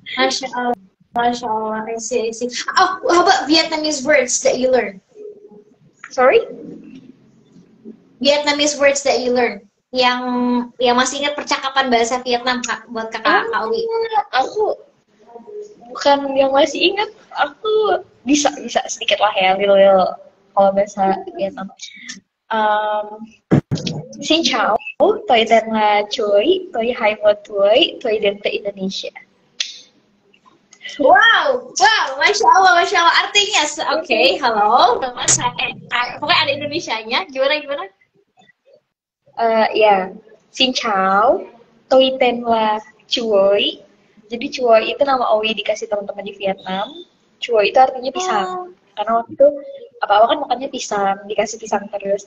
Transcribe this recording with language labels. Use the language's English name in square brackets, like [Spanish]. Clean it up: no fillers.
[English] Masya Allah, Masya Allah, I see. Oh, how about Vietnamese words that you learn? Sorry? Vietnamese words that you learn. [Indonesian] Yang masih ingat percakapan bahasa Vietnam, Kak, buat Kak Owi. Aku bukan yang masih ingat, aku bisa sedikit lah ya, little kalau bahasa Vietnam. [Vietnamese] Xin chào, tôi tên là Chuối, tôi 21 tuổi, tôi đến từ Indonesia. [Indonesian] Wow, Masya Allah. Artinya, oke, halo, nama saya, pokoknya ada Indonesianya, gimana? [Vietnamese] Ya, xin chào, tôi tên là Chuối. [Indonesian] Jadi Chuối itu nama Owi dikasih teman-teman di Vietnam. Chuối itu artinya pisang. Karena waktu itu apa-apa kan makannya pisang, dikasih pisang terus.